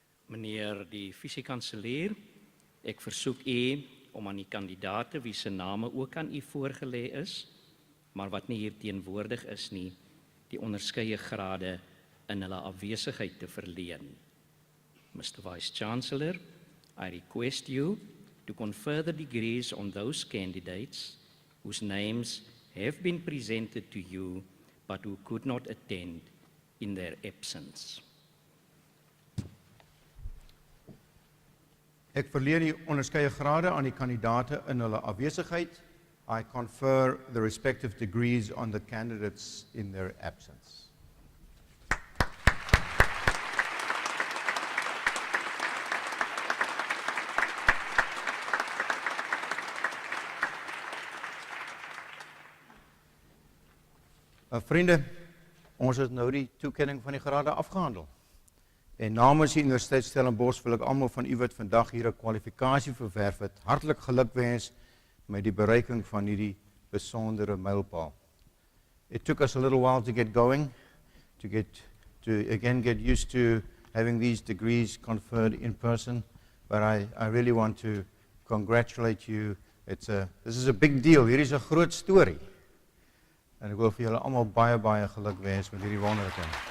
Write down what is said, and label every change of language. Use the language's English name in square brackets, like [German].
[Afrikaans] Meneer die visiekanselier, ek versoek u om aan die kandidaate wie se name ook aan u voorgelê is, maar wat nie hier teenwoordig is nie, die onderskeie grade in hulle afwesigheid te verleen. Mr. [English] Vice-Chancellor, I request you to confer the degrees on those candidates whose names have been presented to you but who could not attend in their absence. [Afrikaans] Ek verleen die onderskeie grade aan die kandidate in hulle afwesigheid. [English] I confer the respective degrees on the candidates in their absence. [Afrikaans] Vriende, ons het nou die toekenning van die grade afgehandel. En namens die Universiteit Stellenbosch wil ek almal van u wat vandag hier 'n kwalifikasie verwerf het, hartlik gelukwens met die bereiking van hierdie besondere mylpaal. [English] It took us a little while to get going, to get used to having these degrees conferred in person, but I really want to congratulate you. This is a big deal. [Afrikaans] Hier is 'n groot storie. En ek wil vir julle almal baie baie geluk wens met hierdie wonderlike.